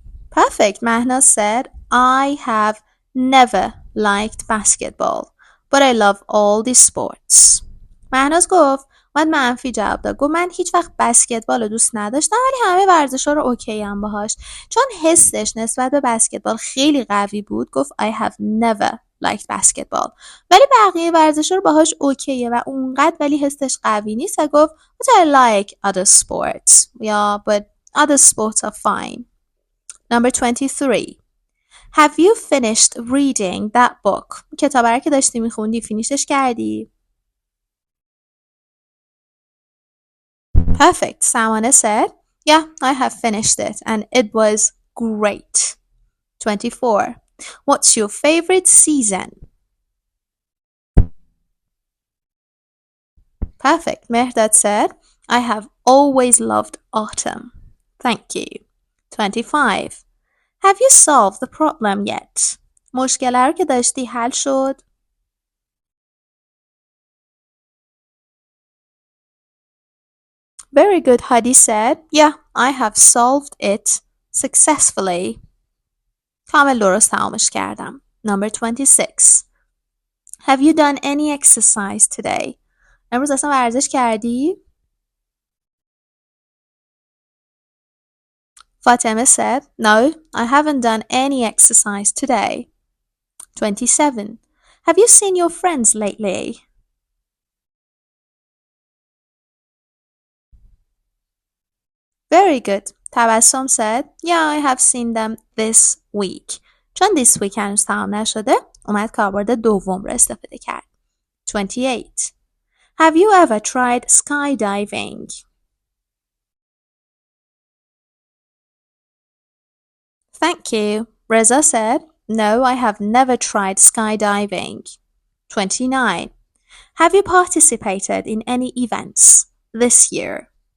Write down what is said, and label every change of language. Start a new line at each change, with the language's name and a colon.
English: Perfect. Mahna said, I have never liked basketball, but I love all the sports.
Persian: مهناز گفت من منفی جواب داد. گفت من هیچ وقت بسکتبال رو دوست نداشتم ولی همه ورزش‌ها رو اوکی ام باهاش. چون حسش نسبت به بسکتبال خیلی قوی بود گفت
English: I have never liked basketball.
Persian: ولی بقیه ورزش‌ها رو باهاش اوکیه و اونقدر ولی حسش قوی نیست و گفت
English: but I like other sports.
Persian: یا
English: but other sports are fine. Number 23. Have you finished reading that book?
Persian: کتاب رو که داشتی میخوندی فینیشش کردی؟
English: Perfect. Someone said, yeah, I have finished it and it was great. 24. What's your favorite season? Perfect. Mehrdad said, I have always loved autumn. Thank you. 25. Have you solved the problem yet?
Persian: مشکل رو که داشتی حل شد؟
English: Very good. Hadi said, yeah, I have solved it successfully.
Persian: کامل درست تمامش کردم.
English: Number 26. Have you done any exercise today?
Persian: امروز اصلا ورزش کردی؟
English: Fatima said, no, I haven't done any exercise today. 27. Have you seen your friends lately? Very good. Tabassum said, yeah, I have seen them this week.
Persian: چون
English: this week
Persian: هنوز تمام نشده اومد کاربرد دوم رو استفاده کرد.
English: 28. Have you ever tried skydiving? Thank you. Reza said, no, I have never tried skydiving. 29. Have you participated in any events this year?